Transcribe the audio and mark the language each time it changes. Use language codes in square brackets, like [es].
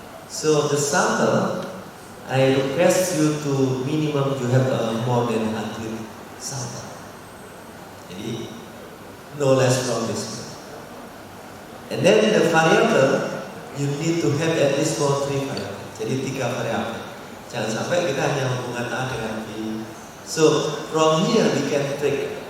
[en] So the sample, I request you to minimum you have more than 100 sample. [id] Jadi [en] no less from this. And then the variable, you need to have at least 3 variable. [id] Jadi 3 variabel. Jangan sampai kita hanya hubungan A dengan B. [en] So from here we can trick.